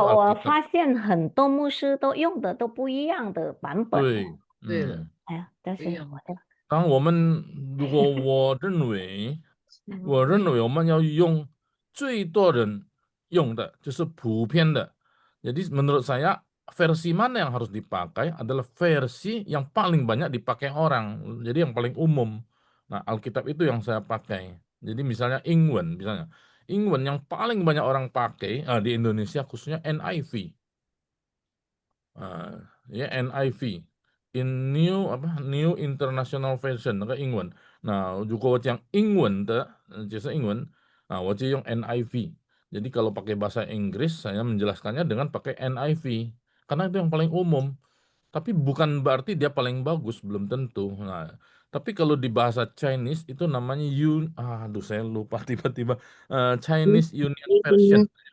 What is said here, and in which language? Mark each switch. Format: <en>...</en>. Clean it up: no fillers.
<zh>我</zh> <id>Alkitab.</id> <zh>发现很多牧师都用的都不一样的版本。对，哎呀，但是我的当如果我认为我们要用最多人用的，就是普遍的。</zh> <id>Jadi menurut saya versi mana yang harus dipakai adalah versi yang paling banyak dipakai orang. Jadi yang paling umum. Nah, Alkitab itu yang saya pakai. Jadi misalnya Ingwen yang paling banyak orang pakai di Indonesia khususnya NIV.</id> <en>Ya NIV. New International Version</en> <zh>那个英文。那如果我讲英文的，就是英文，我就用 NIV.</zh> <id>Jadi kalau pakai bahasa Inggris, saya menjelaskannya dengan pakai NIV. Karena itu yang paling umum. Tapi bukan berarti dia paling bagus, belum tentu. Nah, tapi kalau di bahasa Chinese itu namanya aduh saya lupa tiba-tiba.</id> <en>Chinese Union Version.</en>